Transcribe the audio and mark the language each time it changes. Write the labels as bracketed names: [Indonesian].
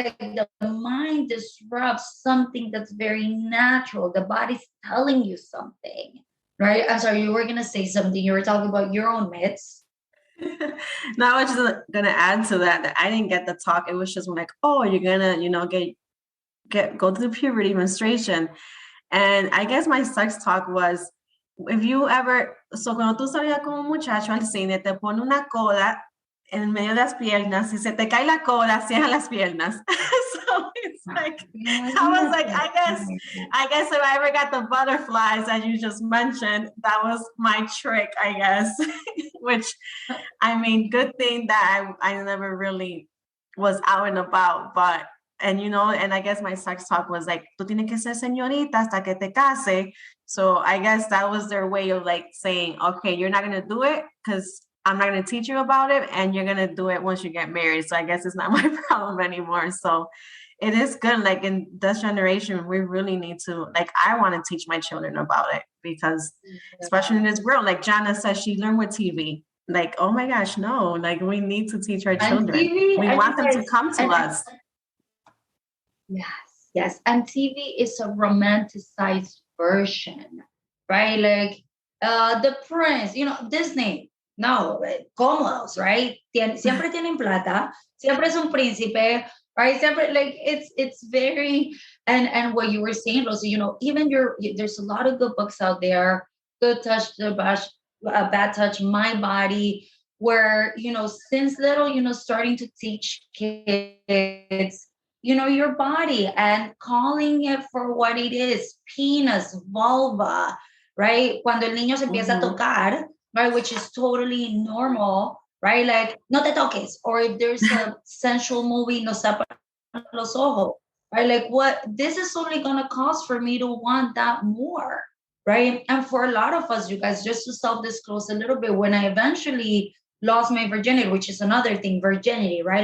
[English] Like the mind disrupts something that's very natural. The body's telling you something. Right? I'm sorry, you were going to say something. You were talking about your own myths. No, I was just going to add to that I didn't get the talk. It was just like, oh, you're going to, go through puberty, menstruation. And I guess my sex talk was, if you ever, so [Spanish] cuando tú salías con un muchacho al cine, te pone una cola en medio de las piernas, si se te cae la cola, cierra las piernas. [English] So it's like, I was like, I guess if I ever got the butterflies that you just mentioned, that was my trick, I guess. Which, good thing that I never really was out and about, but, and I guess my sex talk was like, [Spanish] tú tienes que ser señorita hasta que te case. [English] So I guess that was their way of like saying, okay, you're not going to do it because I'm not going to teach you about it, and you're going to do it once you get married. So I guess it's not my problem anymore. So it is good. Like in this generation, we really need to, like, I want to teach my children about it, because especially in this world, like Jana says, she learned with TV. Like, oh my gosh, no, like we need to teach our children. We want them to come to us. Yes. And TV is a romanticized version, right? Like the prince, Disney. [Spanish] No, cómodos, [English] right? [Spanish] Siempre tienen plata, siempre es un príncipe, [English] right? [Spanish] Siempre [English] like it's very and what you were saying, Rosie, even there's a lot of good books out there. Good Touch, the Bad Touch, My Body, where since little, starting to teach kids your body and calling it for what it is, penis, vulva, right? [Spanish] Cuando el niño se empieza a tocar, [English] right? Which is totally normal, right? Like, [Spanish] no te toques. [English] Or if there's a sensual movie, [Spanish] no tapa los ojos, [English] right? Like, what? This is only going to cause for me to want that more, right? And for a lot of us, you guys, just to self-disclose a little bit, when I eventually lost my virginity, which is another thing, virginity, right?